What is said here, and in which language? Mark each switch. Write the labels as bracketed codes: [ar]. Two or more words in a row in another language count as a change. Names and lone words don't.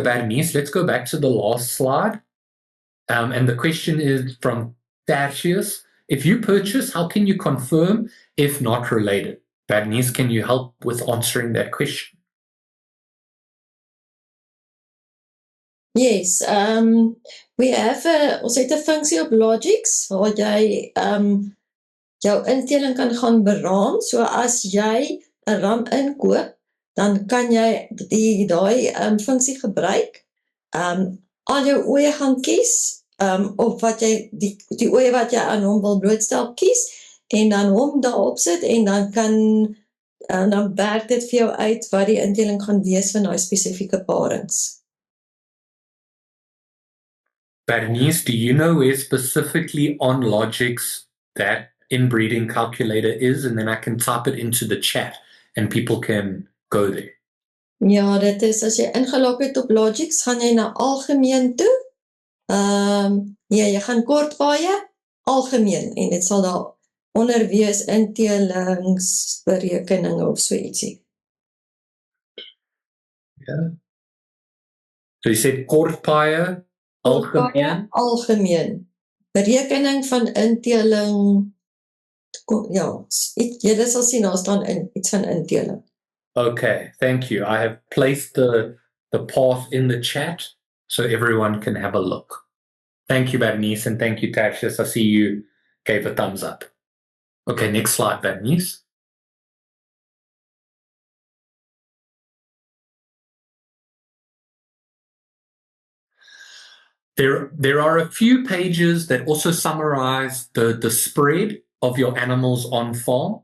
[en] Bernice, let's go back to the last slide. And the question is from Tertius. If you purchase, how can you confirm if not related? Bernice, can you help with answering that question? Yes, we have [af] ons het 'n funksie op Logix waar jy jou inteling kan gaan beraam. So as jy 'n ram inkoop, dan kan jy daai funksie gebruik. Al jou oeye gaan kies, of wat jy die oeye wat jy aan hom wil blootstel kies, en dan hom daarop sit, en dan dan werk dit vir jou uit wat die inteling gaan wees van daai spesifieke parings. [en] Bernice, do you know where specifically on Logix that inbreeding calculator is? And then I can type it into the chat and people can go there. [af] Ja, dit is, as jy ingelog het op Logix, gaan jy na algemeen toe. Nee, jy gaan kort paaie, algemeen, en dit sal daar onder wees intelingsberekeninge of so ietsie. [en] Yeah. So you said [af] kort paaie, algemeen? Algemeen. Berekening van inteling, ja, jy sal sien, daar staan iets van inteling. [en] Okay, thank you. I have placed the path in the chat so everyone can have a look. Thank you, Bernice, and thank you, Tertius. I see you gave a thumbs up. Okay, next slide, Bernice. There are a few pages that also summarize the spread of your animals on farm.